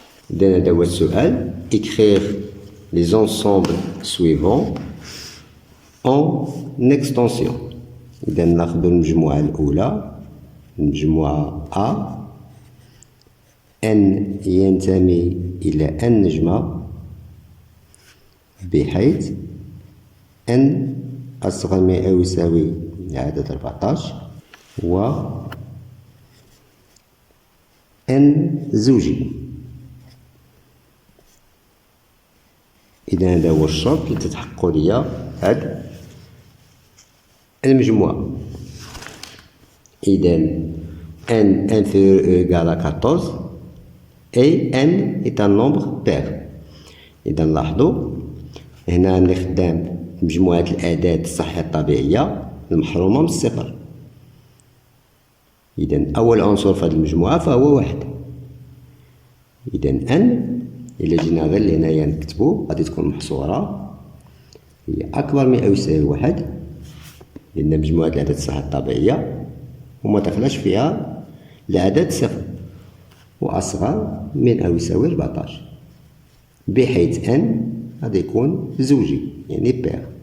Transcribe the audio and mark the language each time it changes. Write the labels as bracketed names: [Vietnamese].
[Arabic] إذا هذا هو السؤال: [French] écrire les ensembles suivants en extension. [Arabic] إذا ناخذ المجموعة الأولى، المجموعة A n ينتمي إلى n نجمة بحيث n أصغر من أو يساوي عدد 14 و n زوجي. إذا هذا هو الشرط اللي تتحقق ليا هاد المجموعة. [French] إذا n inférieur ou égal à 14 et n est un nombre pair. [Arabic] إذا لاحظوا هنا راني خدام مجموعة الأعداد الصحيحة الطبيعية المحرومة من الصفر. إذا أول عنصر في هذه المجموعة فهو واحد. إذا n إلا جينا غير لهنايا نكتبو غادي تكون محصورة هي أكبر من أو يساوي واحد، لأن مجموعة الأعداد الصحيحة الطبيعية وما دخلش فيها العدد صفر، وأصغر من أو يساوي 14 بحيث n غادي يكون زوجي يعني بير.